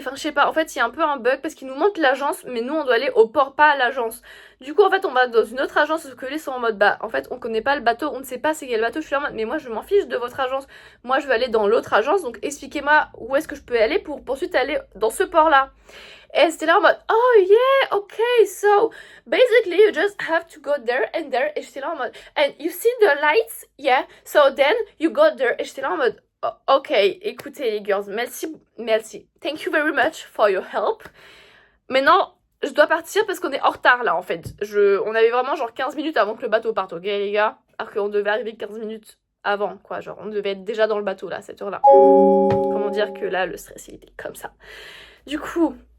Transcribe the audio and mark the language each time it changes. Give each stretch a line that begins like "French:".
French: Enfin, je sais pas, en fait, il y a un peu un bug parce qu'il nous montre l'agence, mais nous, on doit aller au port, pas à l'agence. Du coup, en fait, on va dans une autre agence parce que les sont en mode, bah, en fait, on connaît pas le bateau, on ne sait pas c'est quel bateau. Je suis en mode, mais moi, je m'en fiche de votre agence. Moi, je veux aller dans l'autre agence, donc expliquez-moi où est-ce que je peux aller pour ensuite aller dans ce port-là. Et c'était là en mode,
English: oh yeah, okay, so basically you just have to go there and there.
French: Et j'étais là en mode,
English: and you see the lights, yeah, so then you go there.
French: Et j'étais là en mode,
English: oh, ok,
French: écoutez les girls, merci.
English: Thank you very much for your help.
French: Maintenant, je dois partir parce qu'on est en retard là en fait. On avait vraiment genre 15 minutes avant que le bateau parte, ok les gars? Alors qu'on devait arriver 15 minutes avant, quoi. Genre on devait être déjà dans le bateau là, à cette heure-là. Comment dire que là, le stress il était comme ça. Du coup...